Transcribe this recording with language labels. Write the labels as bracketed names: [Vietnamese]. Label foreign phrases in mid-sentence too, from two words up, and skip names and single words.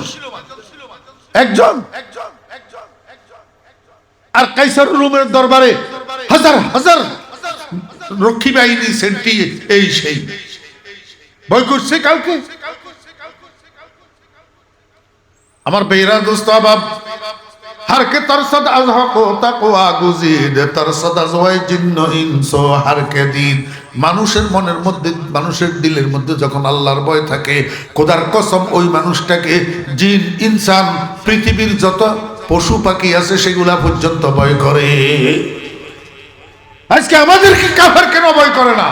[Bangla] একজন। আর কাইসার রুমের দরবারে হাজার হাজার রক্ষী বাহিনী, সেন্টি, এই সেই ভয় করছে কাউকে? আমার বেরা দোস্ত আহবাব, [Persian] هر که ترسد از حق و تقوی گزید ترسد از وی جن و انس و هر که دید. [Bangla] মানুষের মনের মধ্যে, মানুষের দিলের মধ্যে যখন আল্লাহর ভয় থাকে, খোদার কসম ওই মানুষটাকে জিন, ইনসান, পৃথিবীর যত পশু পাখি আছে সেগুলা পর্যন্ত ভয় করে। আজকে আমাদেরকে কাফের কেন ভয় করে না?